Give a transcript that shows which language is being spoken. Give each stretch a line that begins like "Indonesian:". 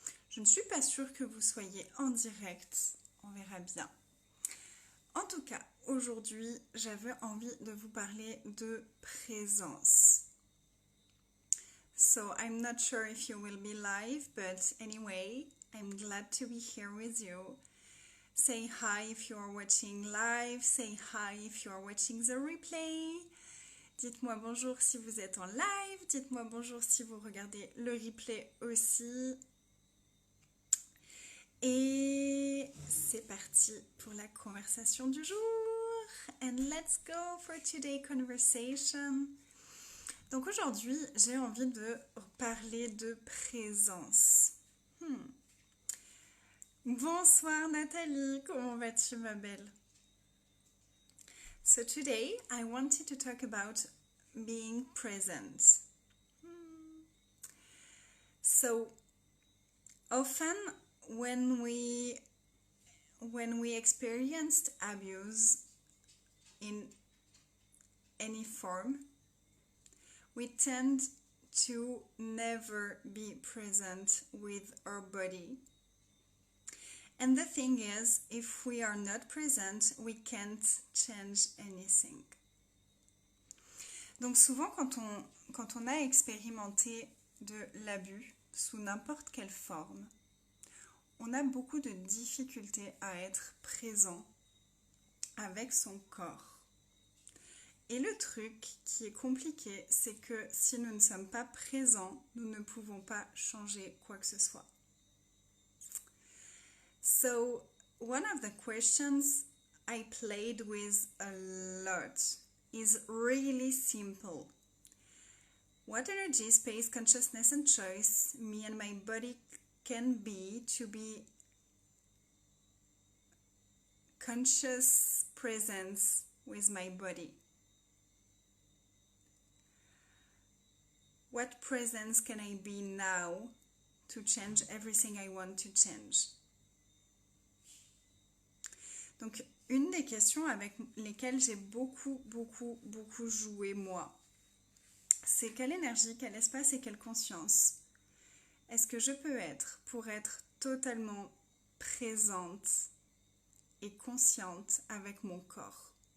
French: Je ne suis pas sûre que vous soyez en direct, on verra bien. En tout cas, aujourd'hui, j'avais envie de vous parler de présence.
English: So I'm not sure if you will be live, but anyway, I'm glad to be here with you. Say hi if you are watching live, say hi if you are watching the replay.
French: Dites-moi bonjour si vous êtes en live, dites-moi bonjour si vous regardez le replay aussi. Et c'est parti pour la conversation du jour. And let's go for today's conversation. Donc aujourd'hui, j'ai envie de parler de présence. Bonsoir Nathalie, comment vas-tu ma belle?
English: So today, I wanted to talk about being present. So often when we experienced abuse in any form, we tend to never be present with our body. And the thing is, if we are not present, we can't change anything.
French: Donc souvent, quand on a expérimenté de l'abus, sous n'importe quelle forme, on a beaucoup de difficultés à être présent avec son corps. Et le truc qui est compliqué, c'est que si nous ne sommes pas présents, nous ne pouvons pas changer quoi que ce soit.
English: So, one of the questions I played with a lot is really simple. What energy, space, consciousness and choice me and my body can be to be conscious presence with my body? What presence can I be now to change everything I want to change?
French: Donc, une des questions avec lesquelles j'ai beaucoup joué moi, c'est quelle énergie, quel espace et quelle conscience est-ce que je peux être pour être totalement présente et consciente avec mon corps?